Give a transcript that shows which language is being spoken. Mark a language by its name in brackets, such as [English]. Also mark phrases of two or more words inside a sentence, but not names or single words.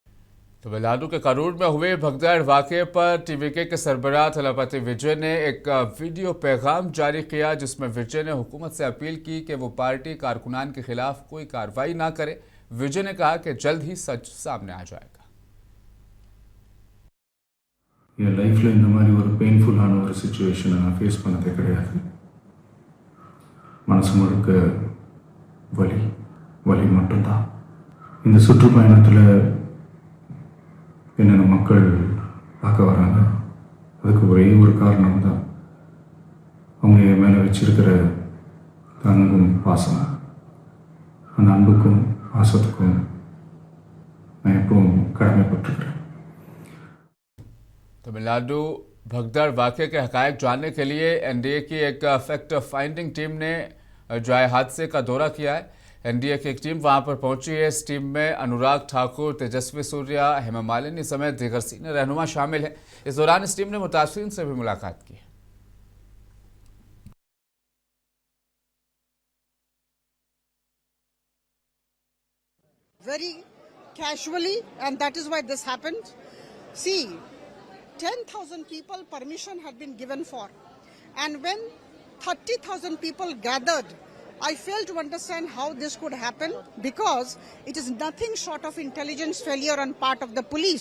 [Urdu] تمل ناڈو کے کرور میں ہوئے بھگدڑ واقعے پر ٹی وی کے کے سربراہ تھلاپتی وجے نے ایک ویڈیو پیغام جاری کیا، جس میں وجے نے حکومت سے اپیل کی کہ وہ پارٹی کارکنان کے خلاف کوئی کارروائی نہ کرے. وجے نے کہا کہ جلد ہی سچ سامنے آ جائے گا. [Tamil] என் லைஃப்பில் இந்த மாதிரி ஒரு பெயின்ஃபுல்லான ஒரு சிச்சுவேஷனை நான் ஃபேஸ் பண்ணதே கிடையாது. மனசு முழுக்க வலி மட்டும்தான். இந்த சுற்றுப்பயணத்தில் என்னென்ன மக்கள் பார்க்க வராங்க, அதுக்கு ஒரே ஒரு காரணம் தான், அவங்க என் மேலே வச்சிருக்கிற அன்பும் பாசம். அந்த அன்புக்கும் பாசத்துக்கும் நான் எப்பவும் கடமைப்பட்டிருக்கிறேன். [Urdu] تمل ناڈو بھگدڑ واقعے کے حقائق جاننے کے لیے این ڈی اے کی ایک [English] fact finding team [Urdu] نے جائے حادثہ کا دورہ کیا ہے. این ڈی اے کی ایک ٹیم وہاں پر پہنچی ہے۔ اس ٹیم میں انوراگ ٹھاکر، تیجسوی سوریا، ہیما مالنی سمیت دیگر سینیئر رہنما شامل ہے. اس دوران اس ٹیم نے متاثرین سے بھی ملاقات کی. [English] Very casually, and that is why this happened. See, 10,000 people permission had been given for, and when 30,000 people gathered, I fail to understand how this could happen, because it is nothing short of intelligence failure on part of the police.